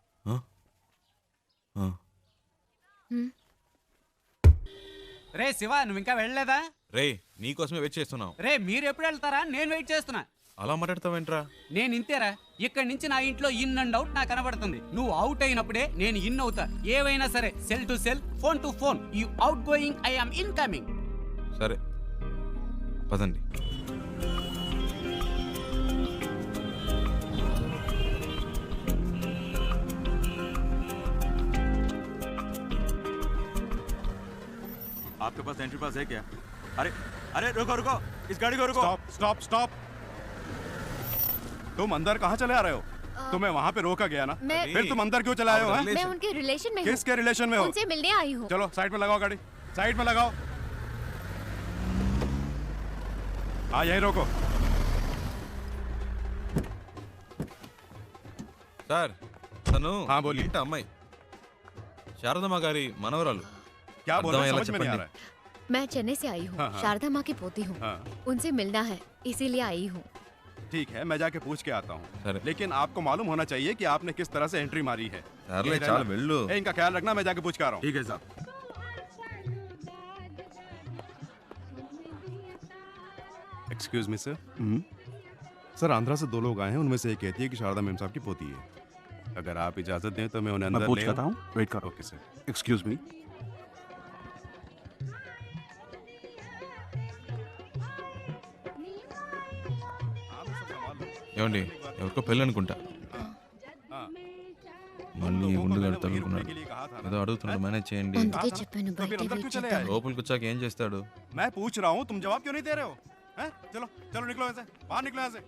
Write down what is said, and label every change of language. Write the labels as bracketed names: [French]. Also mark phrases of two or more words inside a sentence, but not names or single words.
[Telugu] రే శివ, నువ్వు ఇంకా వెళ్ళలేదా? రే నీకోసమే వెయిట్ చేస్తున్నావు. రే మీరు ఎప్పుడు వెళ్తారా? నేను వెయిట్ చేస్తున్నా. అలా మాట్లాడతావేంట్రా? నేను ఇంతేరా. ఇక్కడి నుంచి నా ఇంట్లో [English] in and out [Telugu] నాకు కనబడుతుంది. నువ్వు అవుట్ అయినప్పుడే నేను ఇన్ అవుతా. ఏవైనా సరే, [English] cell to cell, phone to phone. You out going, I am in coming. [Telugu] సరే పదండి. [Hindi] आपके पास एंट्री पास है क्या? अरे अरे रुको रुको, इस गाड़ी को रुको। [English] Stop stop stop. [Hindi] तुम अंदर कहाँ चले आ रहे हो? तुम्हें वहाँ पे रोका गया ना, फिर तुम अंदर क्यों चले आए हो? मैं उनके रिलेशन में हूँ। किसके रिलेशन में हो? उनसे मिलने आई हूँ। चलो साइड में लगाओ गाड़ी, साइड में लगाओ। हाँ यही रोको। [Telugu] సార్, తను [Hindi] बोलिए। [Telugu] ఇంటి అమ్మాయి, శారదమ్మ గారి మనవరాలు. [Hindi] क्या बोल रहे हो? [Telugu] అర్థమయ్యేలా [Hindi] समझ में नहीं आ [Telugu] చెప్పండి. [Hindi] रहा है। मैं चेन्नई से आई हूँ। हाँ, हाँ। शारदा माँ की पोती हूँ। हाँ। उनसे मिलना है, इसीलिए आई हूँ। ठीक है, मैं जाके पूछ के आता हूँ, [Telugu] సరే. [Hindi] लेकिन आपको मालूम होना चाहिए कि आपने किस तरह से एंट्री मारी है। [Telugu] సర్లే [Hindi] यही [Telugu] చాలు [Hindi] रहना। [Telugu] వెళ్ళు. [Hindi] इनका ख्याल रखना, मैं जाके पूछ के आ रहा हूँ। ठीक है साहब। [English] Excuse me sir. [Hindi] सर आंध्रा से 2 लोग आए हैं, उनमें से एक कहती है कि शारदा मैम साहब की पोती है। अगर आप इजाजत दें तो मैं उन्हें अंदर पूछ ले लेता हूँ, वेट करो। [English] OK sir. Excuse me. [Telugu] ఏమండి ఎవరికో పెళ్ళి అనుకుంటా మళ్ళీ ఉండుగాడు తగులుకున్నాడు ఏదో అడుగుతున్నాడు మేనేజ్ చేయండి అందుకే చెప్పాను బయట వెయిట్ చేద్దాం. లోపలికి వచ్చాక ఏం చేస్తాడు [Hindi] मैं पूछ रहा हूँ, तुम जवाब क्यों नहीं दे रहे हो? हैं? चलो चलो निकलो यहाँ से, बाहर निकलो यहाँ से।